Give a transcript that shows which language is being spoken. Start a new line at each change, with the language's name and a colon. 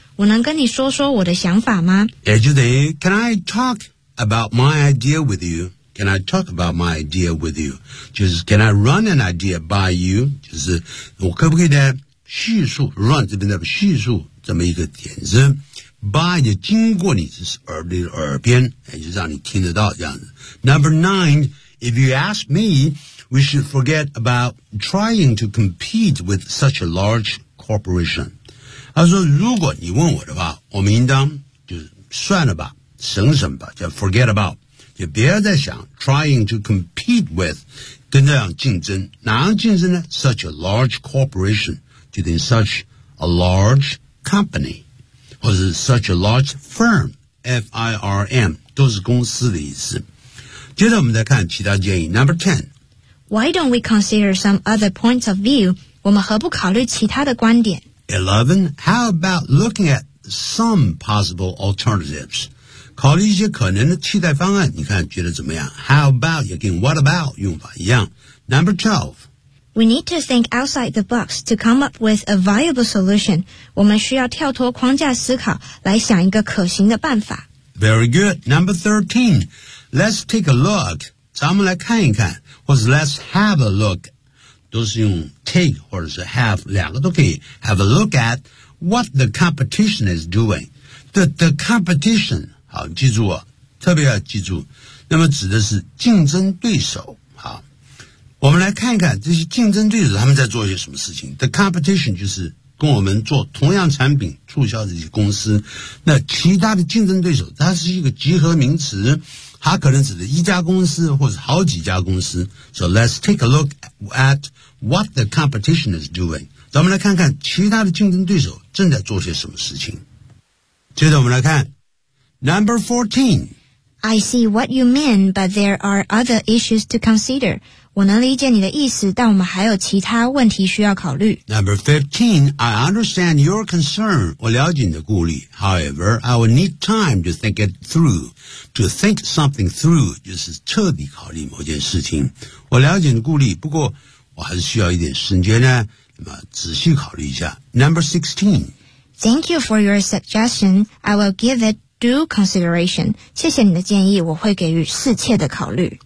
Chinese: 我能跟你说说我的想法吗？也就等于
English: Can I talk about my idea with you？ Can I talk about my idea with you？
Chinese: 就是
English: Can I run an idea by you？
Chinese: 就是我可不可以呢叙述 run 这边的叙述这么一个点子。 By 就经过你的耳边，哎，就让你听得到这样子。
English: Number nine, if you ask me, we should forget about trying to compete with such a large corporation.
Chinese: 他说，如果你问我的话，我们应当就算了吧，省省吧，就
English: forget about，
Chinese: 就别再想
English: trying to compete with，
Chinese: 跟这样竞争，哪样竞争呢 ？
English: Such a large corporation，
Chinese: 就等于
English: such a large company。
Chinese: 或者是
English: such a large firm,
Chinese: F-I-R-M, 都是公司的意思。接着我们再看其他建议。
English: Number 10. Why don't we consider some other points of view?
Chinese: 我们何不考虑其他的观点？
English: 11. How about looking at some possible alternatives?
Chinese: 考虑一些可能的替代方案，你看觉得怎么样？
English: How about,
Chinese: 也跟
English: what about
Chinese: 用法一样。
English: Number 12. We need to think outside the box to come up with a viable solution.
Chinese: 我们需要跳脱框架思考来想一个可行的办法。
English: Very good. Number 13. Let's take a look.
Chinese: 咱们来看一看，或者
English: let's have a look.
Chinese: 都是用 take 或者是 have 两个都可以。
English: Have a look at what the competition is doing. The competition.
Chinese: 好，记住啊，特别要记住。那么指的是竞争对手。我们来看一看这些竞争对手他们在做些什么事情。
English: The competition
Chinese: 就是跟我们做同样产品促销的一些公司。那其他的竞争对手它是一个集合名词，它可能指的一家公司或者好几家公司。
English: So let's take a look at what the competition is doing.
Chinese: 咱们来看看其他的竞争对手正在做些什么事情。接着我们来看 Number 14.
English: I see what you mean, but there are other issues to consider.
Chinese: 我能理解你的意思，但我们还有其他问题需要考虑。
English: Number 15, I understand your concern.
Chinese: 我了解你的顾虑。
English: However, I will need time to think it through. To think something through,
Chinese: 就是彻底考虑某件事情。我了解你的顾虑，不过我还是需要一点时间呢，那么仔细考虑一下。
English: Number 16, Thank you for your suggestion. I will give it due consideration.
Chinese: 谢谢你的建议，我会给予适切的考虑。